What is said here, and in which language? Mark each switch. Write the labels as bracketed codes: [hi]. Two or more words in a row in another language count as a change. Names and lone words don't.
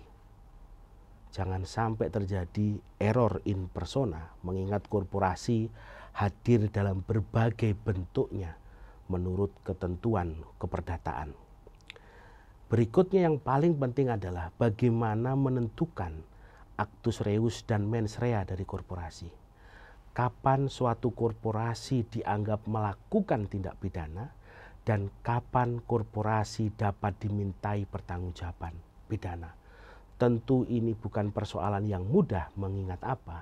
[id] Jangan sampai terjadi [la] error in persona, [id] mengingat korporasi hadir dalam berbagai bentuknya menurut ketentuan keperdataan. Berikutnya yang paling penting adalah bagaimana menentukan [la] actus reus [id] dan [la] mens rea [id] dari korporasi. Kapan suatu korporasi dianggap melakukan tindak pidana dan kapan korporasi dapat dimintai pertanggungjawaban pidana. Tentu ini bukan persoalan yang mudah, mengingat apa?